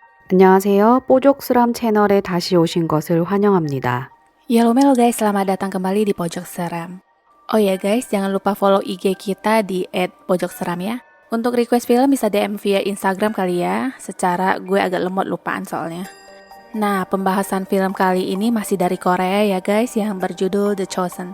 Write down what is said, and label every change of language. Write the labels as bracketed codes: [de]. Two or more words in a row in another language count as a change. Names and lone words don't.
[ko] 안녕하세요. 뽀족스람 채널에 다시 오신 것을 환영합니다. [en] Yellow guys, [id] selamat datang kembali di Pojok Seram. Oh ya guys, jangan lupa follow IG kita di @pojokseram ya. Untuk request film bisa DM via Instagram kali ya. Secara gue agak lemot lupaan soalnya. Nah, pembahasan film kali ini masih dari Korea ya guys, yang berjudul The Chosen.